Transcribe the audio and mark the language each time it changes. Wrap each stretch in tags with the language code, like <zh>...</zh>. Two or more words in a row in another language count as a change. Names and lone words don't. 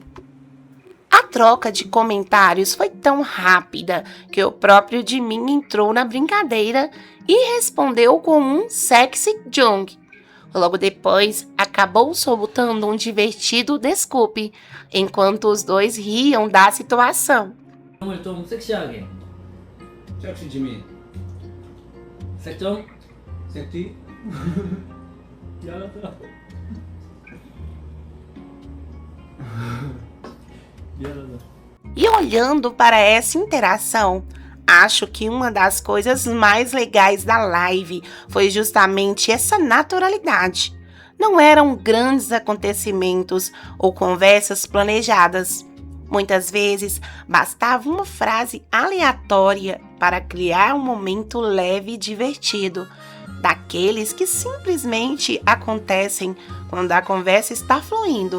<pt>A troca de comentários foi tão rápida que o próprio Jimin entrou na brincadeira e respondeu com um sexy Jung. Logo depois, acabou soltando um divertido desculpe, enquanto os dois riam da situação.</pt> <ko>형을 좀 섹시하게. 섹시 지민 색정? 섹시 미안하다. 미안하다.</ko> <pt>E olhando para essa interação, acho que uma das coisas mais legais da live foi justamente essa naturalidade. Não eram grandes acontecimentos ou conversas planejadas. Muitas vezes bastava uma frase aleatória para criar um momento leve e divertido, daqueles que simplesmente acontecem quando a conversa está fluindo.</pt>